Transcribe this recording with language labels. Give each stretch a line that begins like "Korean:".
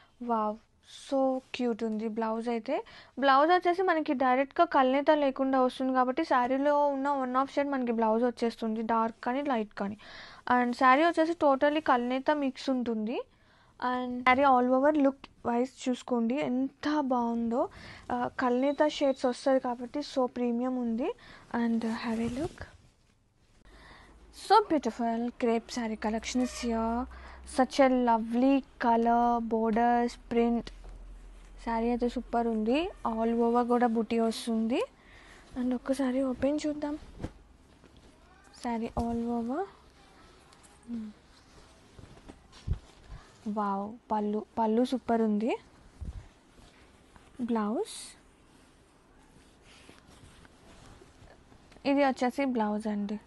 Telugu: Wow, so cute ఉంది blouse అయితే. Blouse వచ్చేసి మనకి డైరెక్ట్గా కల్నేత లేకుండా వస్తుంది కాబట్టి శారీలో ఉన్న వన్ ఆఫ్ షేడ్ మనకి బ్లౌజ్ వచ్చేస్తుంది, డార్క్ కానీ లైట్ కానీ. అండ్ శారీ వచ్చేసి టోటలీ కల్నేత మిక్స్ ఉంటుంది. And sari all over look wise చూసుకోండి ఎంత బాగుందో. కల్నేత షేడ్స్ వస్తుంది కాబట్టి సో ప్రీమియం ఉంది.
English: And have a look. So beautiful crepe saree collection is here. Such a lovely color, borders, print.
Telugu: Saree అయితే సూపర్ ఉంది. ఆల్ ఓవర్ కూడా బుటీ వస్తుంది. అండ్ ఒక్కసారి ఓపెన్ చూద్దాం. Sari all over. వావ్, పళ్ళు సూపర్ ఉంది. బ్లౌజ్ ఇది వచ్చేసి బ్లౌజ్ అండి.